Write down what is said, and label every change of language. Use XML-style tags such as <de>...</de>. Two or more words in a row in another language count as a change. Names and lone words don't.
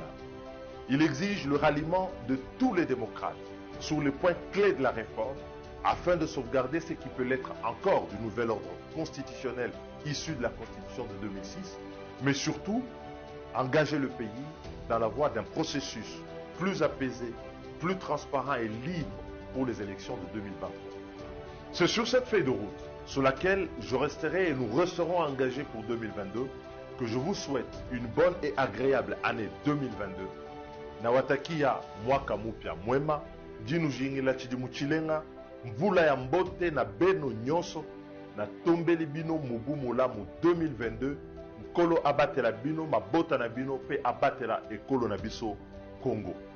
<fr>Il exige le ralliement de tous les démocrates sur les points clés de la réforme afin de sauvegarder ce qui peut l'être encore du nouvel ordre constitutionnel issu de la Constitution de 2006, mais surtout engager le pays dans la voie d'un processus plus apaisé, plus transparent et libre pour les élections de 2023. C'est sur cette feuille de route sur laquelle je resterai et nous resterons engagés pour 2022 que je vous souhaite une bonne et agréable année 2022.</fr> <sw>Nawatakia mwaka mupya mwema,</sw> <lua>dinu jingila chidimu chilenga,</lua> <kg>mvula ya mbote na beno nyonso, na tombeli bino mubu mulamu 2022,</kg> <ln>mkolo abatela bino, mabota na bino pe abatela ekolo na biso Congo.</ln>